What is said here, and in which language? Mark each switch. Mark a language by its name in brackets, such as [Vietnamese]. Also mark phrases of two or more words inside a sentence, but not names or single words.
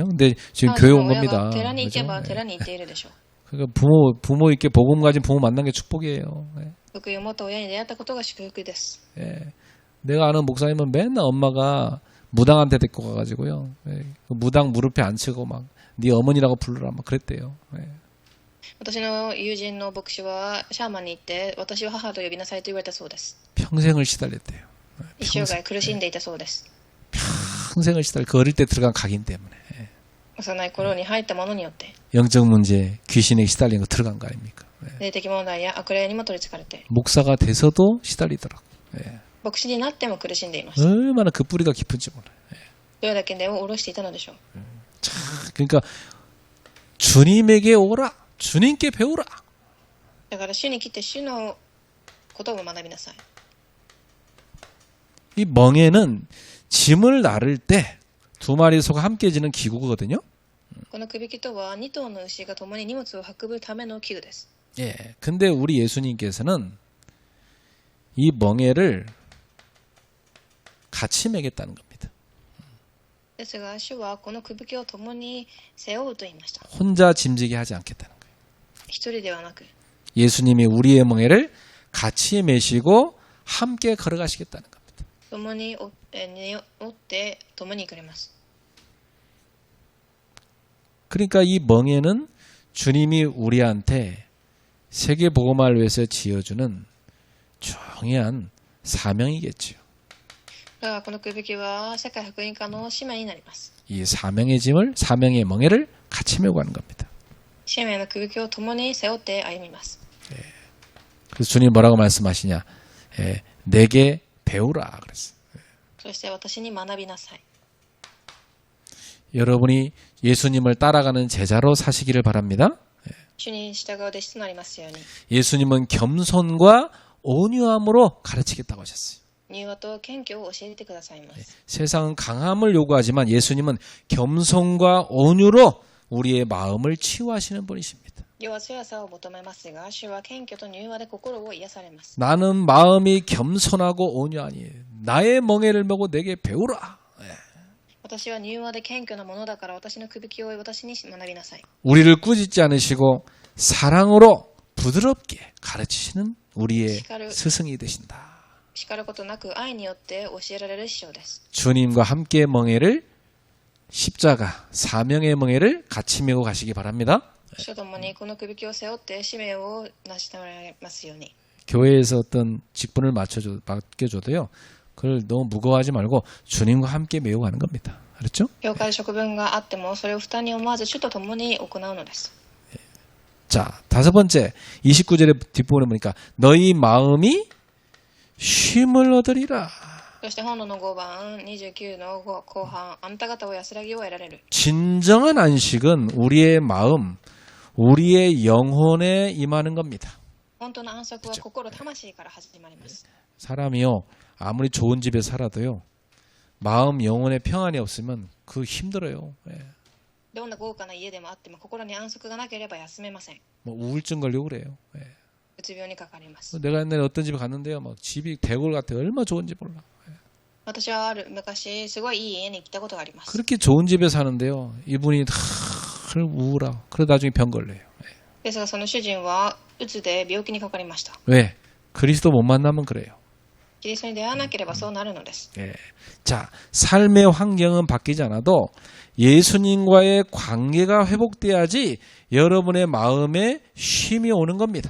[Korean] 근데 지금 교회 온 [Japanese] 親 [Korean] 겁니다. [Japanese] が寺に行け [Korean] 그죠? [Japanese] ば [Korean] 예. [Japanese] 寺に行っているでしょう。 [Korean] 그러니까 부모 있게 복음 가진 부모 만난 게 축복이에요. 예. [Japanese] 福音を持った親に出会ったことが祝福です。 [Korean] 예. 내가 아는 목사님은 맨날 엄마가 무당한테 데리고 가가지고요. 예. 그 무당 무릎에 앉히고 막 네 어머니라고 부르라 막 그랬대요. 예. [Japanese] 私の友人の牧師はシャーマンに行って私を母と呼びなさいと言われたそうです。 [Korean] 평생을 시달렸대요. [Japanese] 一生涯苦しんでいたそうです。 [Korean] 평생을 그 어릴 때 들어간 각인 때문에. 예. [Japanese] 幼い頃に入ったものによって [Korean] 영적 문제, 귀신에 시달린 거 들어간 거 아닙니까? 예. [Japanese] 霊的問題や悪霊にも取り憑かれて [Korean] 목사가 돼서도 시달리더라고. 예. [Japanese] 牧師になっても苦しんでいました。 [Korean] 얼마나 그 뿌리가 깊은지 몰라요. 예. [Japanese] どれだけ根を下ろしていたのでしょう。 [Korean] 그러니까 주님에게 오라. 주님께 배우라. [Japanese] だから主に来て主のことを学びなさい。 [Korean] 이 멍에는 짐을 나를 때 두 마리 소가 함께 지는 기구거든요. [Japanese] このくびきとは2頭の牛が共に荷物を運ぶための器具です。 [Korean] 예. 근데 우리 예수님께서는 이 멍에를 같이 매겠다는 겁니다. [Japanese] ですが主はこのくびきを共に背負うと言いました。 [Korean] 혼자 짐지게 하지 않겠다는 거예요. [Japanese] 一人ではなく [Korean] 예수님이 우리의 멍에를 같이 매시고 함께 걸어가시겠다는 겁니다. [Japanese] 共に負って共に行かれます。 [Korean] 그러니까 이 멍에는 주님이 우리한테 세계복음화를 위해서 지어주는 중요한 사명이겠지요. [Japanese] だからこのくびきは世界福音化の使命になります。 [Korean] 이 사명의 짐을 사명의 멍에를 같이 메고 가는 겁니다. [Japanese] 使命のくびきを共に背負って歩みます。 [Korean] 그래서 주님 뭐라고 말씀하시냐? 예, 내게 배우라 그랬어요. [Japanese] そして私に学びなさい。 [Korean] 여러분이 예수님을 따라가는 제자로 사시기를 바랍니다. [Japanese] 主に従う弟子となりますように。 [Korean] 예수님은 겸손과 온유함으로 가르치겠다고 하셨어요. [Japanese] 柔和と謙虚を教えてくださいます。 [Korean] 세상은 강함을 요구하지만 예수님은 겸손과 온유로 우리의 마음을 치유하시는 분이십니다. [Japanese] 世は強さを求めますが、主は謙虚と柔和で心を癒されます。 [Korean] 나는 마음이 겸손하고 온유하니 나의 멍에를 메고 내게 배우라. [Japanese] 私は柔和で謙虚なものだから私のくびきを私に学びなさい。 [Korean] 우리를 꾸짖지 않으시고 사랑으로 부드럽게 가르치시는 우리의 스승이 되신다. [Japanese] 叱ることなく愛によって教えられる師匠です。 [Korean] 주님과 함께 멍에를 십자가 사명의 멍에를 같이 메고 가시기 바랍니다. [Japanese] 主と共にこのくびきを背負って使命を成し遂げられますように。 [Korean] 교회에서 어떤 직분을 맡겨줘도요. 그걸 너무 무거워하지 말고 주님과 함께 메고 가는 겁니다. 알았죠? [Japanese] 教会職分があってもそれを負担に思わず主と共に行うのです。 [Korean] 자, 다섯 번째 29절의 뒷부분에 보니까 너희 마음이 쉼을 얻으리라. [Japanese] そして本の5番29の後半、あんた方は安らぎを得られる。 [Korean] 진정한 안식은 우리의 마음, 우리의 영혼에 임하는 겁니다. [Japanese] 本当の安息は心、魂から始まります。 [Korean] 사람이요, 아무리 좋은 집에 살아도요, 마음, 영혼에 평안이 없으면 그 힘들어요. 예. [Japanese] どんな豪華な家でもあっても心に安息がなければ休めません。 [Korean] 뭐 우울증 걸리고 그래요. 예. [Japanese] うつ病にかかります。 [Korean] 내가 옛날에 어떤 집에 갔는데요, 막 집이 대골 같아. 얼마나 좋은지 몰라. 예. [Japanese] 私は昔すごいいい家に来たことがあります。 [Korean] 그렇게 좋은 집에 사는데요, 이분이 다 우울하고, 그러다 나중에 병 걸려요. 예. [Japanese] ですがその主人はうつで病気にかかりました。 [Korean] 왜? 그리스도 못 만나면 그래요. [Japanese] キリストに出会わなければそうなるのです。 [Korean] 예. 자, 삶의 환경은 바뀌지 않아도 예수님과의 관계가 회복돼야지 여러분의 마음에 쉼이 오는 겁니다.